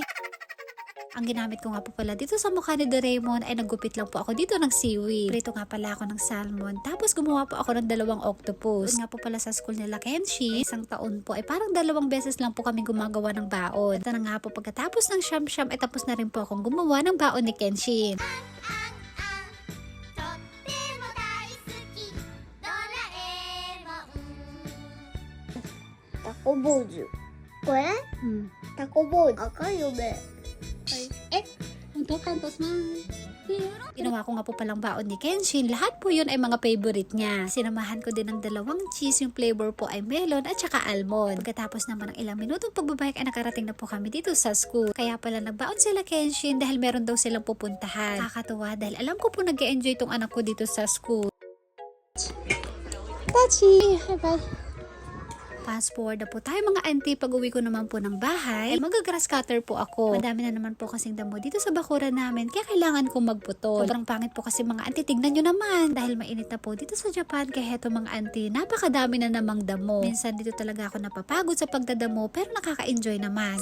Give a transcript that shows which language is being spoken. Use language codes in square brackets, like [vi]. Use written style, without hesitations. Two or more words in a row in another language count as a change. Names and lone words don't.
[tl] Ang ginamit ko nga po pala dito sa mukha ni Doraemon ay naggupit lang po ako dito ng seaweed. Prito nga pala ako ng salmon. Tapos gumawa po ako ng 2 octopus. Doon nga po pala sa school nila Kenshin, isang taon po ay parang 2 beses lang po kami gumagawa ng baon. Ito na nga po pagkatapos ng siyam-siyam ay tapos na rin po akong gumawa ng baon ni Kenshin. Taco Bojo. [ja] これタコボージ赤いよね。 Untuk kantos man. [tl] Ginawa ko nga po palang baon ni Kenshin. Lahat po yun ay mga favorite niya. Sinamahan ko din ng 2 cheese. Yung flavor po ay melon at saka almond. Pagkatapos naman ng ilang minutong pagbabike ay nakarating na po kami dito sa school. Kaya pala nagbaon sila Kenshin dahil meron daw silang pupuntahan. Nakakatuwa dahil alam ko po nag-e-enjoy tong anak ko dito sa school. Tachi! Bye-bye! [en] Fast forward [tl] na po tayo mga auntie. Pag uwi ko naman po ng bahay, ay mag- [en] grass cutter [tl] po ako. Madami na naman po kasing damo dito sa bakuran namin, kaya kailangan kong magputol. Sobrang pangit po kasi mga auntie, tignan nyo naman. Dahil mainit na po dito sa Japan, kaya heto mga auntie, napakadami na namang damo. Minsan dito talaga ako napapagod sa pagdadamo, pero nakaka-enjoy naman.